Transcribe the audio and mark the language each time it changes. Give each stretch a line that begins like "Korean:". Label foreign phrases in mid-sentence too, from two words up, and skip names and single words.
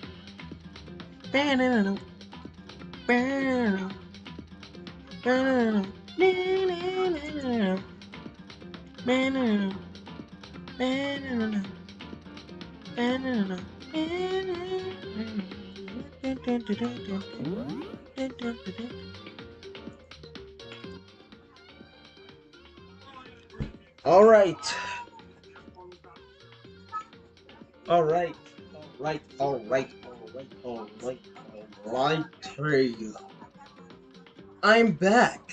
English: Ba-na-na-na, ba-na-na, ba-na-na, na-na-na-na, ba-na-na, ba-na-na, ba-na-na, ba-na-na. All right. All right. All right. All right. All right. All right. All right. Hey, I'm back.